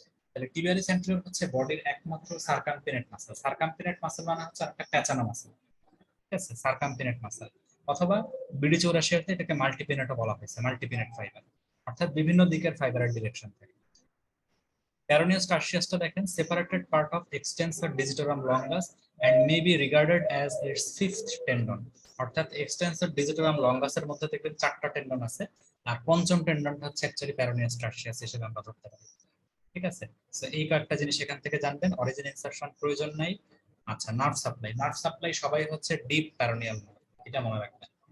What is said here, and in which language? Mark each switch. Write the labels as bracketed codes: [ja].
[bn] তাহলে টিবিয়ালিস অ্যান্টেরিয়র হচ্ছে বডির একমাত্র সার্কামপিনেট মাসেল, সার্কামপিনেট মাসেল মানে হচ্ছে একটা পেঁচানো মাসেল, ঠিক আছে, সার্কামপিনেট মাসেল, অথবা বিডি চৌরাশিয়াতে এটাকে মাল্টিপিনেটও বলা হয়েছে, মাল্টিপিনেট ফাইবার, অর্থাৎ বিভিন্ন দিকের ফাইবারের ডিরেকশন থাকে। [en] peroneus টার্সিয়াসটা [bn] দেখেন, [en] Separated part of extensor digitorum longus and may be regarded as its fifth tendon. [bn] অর্থাৎ এক্সটেন্সর ডিজিটাম লঙ্গাসের মধ্যে দেখবেন 4টা টেন্ডন আছে, আর পঞ্চম টেন্ডনটা হচ্ছে অ্যাকচুয়ালি প্যারোনিয়াস টার্সিয়াস হিসেবে আমরা ধরতে পারি। ঠিক আছে, সো এই কয়েকটা জিনিস এখান থেকে জানবেন। অরিজিন ইনসারশন প্রয়োজন নাই। আচ্ছা, নার্ভ সাপ্লাই, নার্ভ সাপ্লাই সবাই হচ্ছে ডিপ প্যারোনিয়াল নার্ভ, এটা মনে রাখবেন।